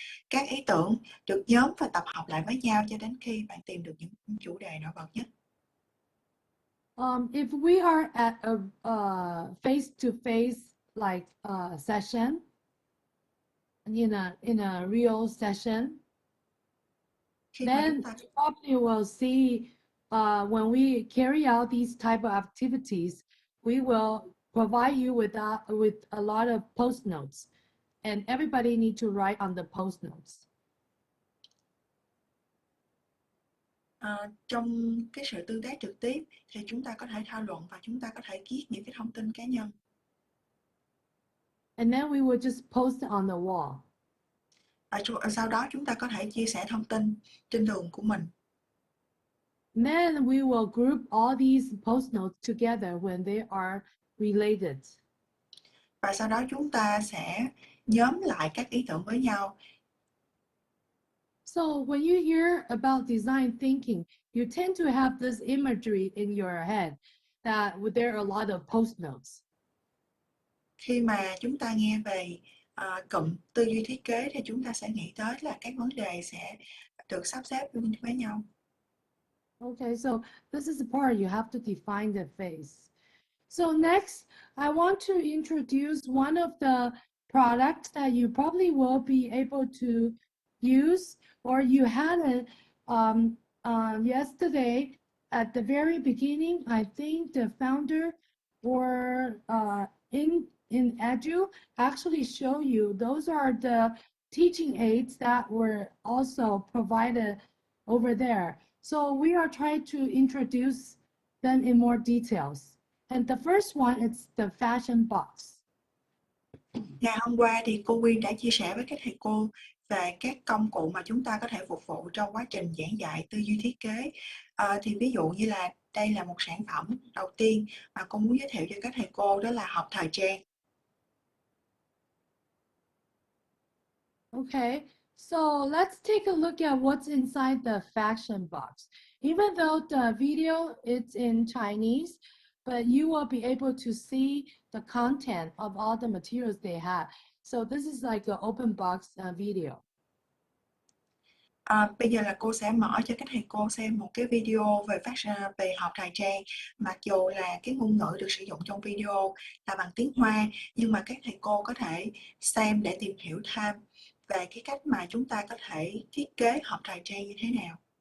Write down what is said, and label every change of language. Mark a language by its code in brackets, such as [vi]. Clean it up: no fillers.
[vi] Các ý tưởng được nhóm và tập hợp lại với nhau cho đến khi bạn tìm được những chủ đề nổi bật nhất. [en] If we are at a face-to-face like session, in a real session, [vi] Khi mà [en] then [vi] chúng ta [en] you probably will see when we carry out these type of activities, we will provide you with a lot of post notes, and everybody need to write on the post notes. [vi] Trong cái sự tương tác trực tiếp thì chúng ta có thể thảo luận và chúng ta có thể viết những cái thông tin cá nhân. [en] And then we will just post it on the wall. [vi] Và sau đó chúng ta có thể chia sẻ thông tin trên tường của mình. [en] And then we will group all these post notes together when they are related. [vi] Và sau đó chúng ta sẽ nhóm lại các ý tưởng với nhau. [en] So when you hear about design thinking, you tend to have this imagery in your head that there are a lot of post notes. [vi] Khi mà chúng ta nghe về cụm tư duy thiết kế thì chúng ta sẽ nghĩ tới là các vấn đề sẽ được sắp xếp với nhau. [en] Okay, so this is the part you have to define the phase. So next, I want to introduce one of the products that you probably will be able to use, or you had it yesterday at the very beginning. I think the founder or in Edu actually show you. Those are the teaching aids that were also provided over there. So we are trying to introduce them in more details. And the first one is the fashion box. [vi] Ngày hôm qua thì cô Quyên đã chia sẻ với các thầy cô về các công cụ mà chúng ta có thể phục vụ trong quá trình giảng dạy tư duy thiết kế. Thì ví dụ như là đây là một sản phẩm đầu tiên mà cô muốn giới thiệu cho các thầy cô, đó là hộp thời trang. [en] Okay, so let's take a look at what's inside the fashion box. Even though the video is in Chinese, but you will be able to see the content of all the materials they have. So this is like an open box video. [vi] Bây giờ là cô sẽ mở cho các thầy cô xem một cái video về hộp thời trang. Mặc dù là cái ngôn ngữ được sử dụng trong video là bằng tiếng Hoa, nhưng mà các thầy cô có thể xem để tìm hiểu thêm về cái cách mà chúng ta có thể thiết kế hộp thời trang như thế nào.